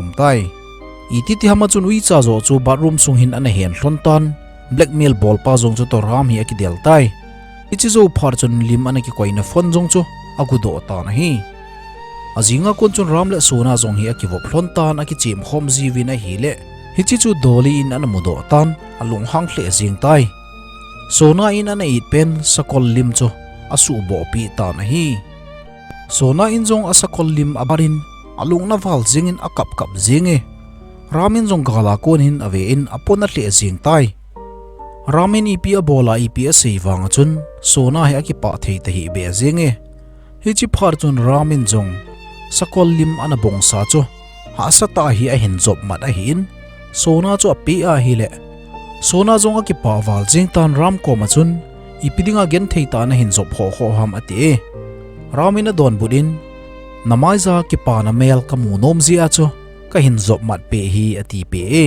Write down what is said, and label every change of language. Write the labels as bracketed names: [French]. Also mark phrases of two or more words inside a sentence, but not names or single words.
[Thado Chin] tai iti ti hama chun ui cha zo chu bathroom sung hin ana hen hlon tan blackmail bol pa zong chu to ram hi a ki del tai ichi zo phar chun lim ana ki koina phone zong chu agudo ta na hi azinga kon chun ram le sona zong hi a ki vop hlon tan a ki chim khom ji win a hi le hichi chu doli in ana mudo tan alung hang hle jing tai sona in ana it pen sakol lim chu asu bo pi ta na hi sona in zong asakol lim abarin alung na val jingin akap kap jinge ramin zong gala kon hin ave in apona hle jing tai ramin ipi a bola ipi a seiwang chun sona he aki pa thei te hi be jinge hichi phar chun ramin zong sakol lim ana bongsa chu ha sata hi a hin job mat a hin sona chu api a hi le sona zong aki pa wal jing tan ram ko ma chun ipidinga Genthei ta na hin job ho ho ham ati ramina don budin namaiza ki pa na mel kamu nom zia chu ka hin job mat pe hi ati pe